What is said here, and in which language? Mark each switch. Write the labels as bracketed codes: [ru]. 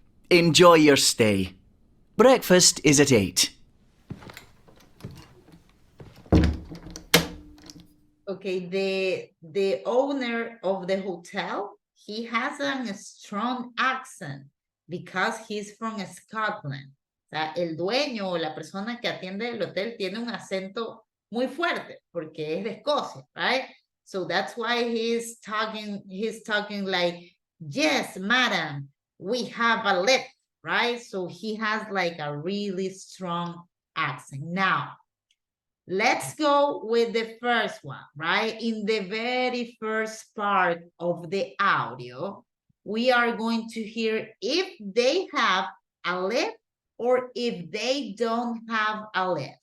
[en] Enjoy your stay. Breakfast is at 8. Okay, the owner of the hotel, he has a strong accent because he's from Scotland. [es] O sea, el dueño o la persona que atiende el hotel tiene un acento muy fuerte porque es de Escocia, [en] right? So that's why he's talking like, yes, madam, we have a lift, right? So he has like a really strong accent. Now, let's go with the first one, right? In the very first part of the audio, we are going to hear if they have a lift or if they don't have a lift.